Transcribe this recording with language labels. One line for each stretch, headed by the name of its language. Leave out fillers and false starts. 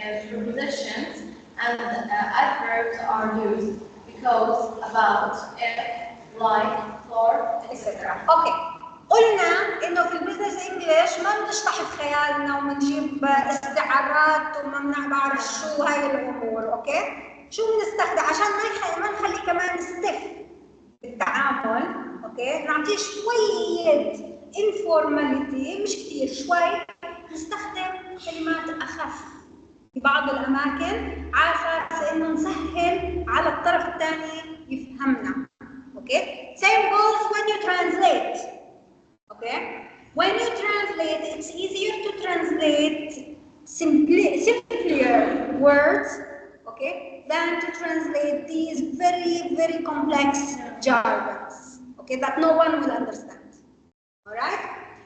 English: prepositions and adverbs are used because, about, if, like, for, etc. Okay.
Arabic: قلنا انه في البزنس انجلش ما بنشطح بخيالنا وبنجيب استعارات وما بعرف شو هاي الامور. اوكي، شو بنستخدم عشان ما نخلي كمان ستيف بالتعامل. اوكي، نعطيه شويه انفورماليتي، مش كثير، شوي. نستخدم كلمات اخف في بعض الاماكن على اساس انه نسهل على الطرف الثاني يفهمنا.
English: Okay, same goes when you translate. Okay, when you translate, it's easier to translate simpler words, okay, than to translate these very complex jargons, okay, that no one will understand. All right.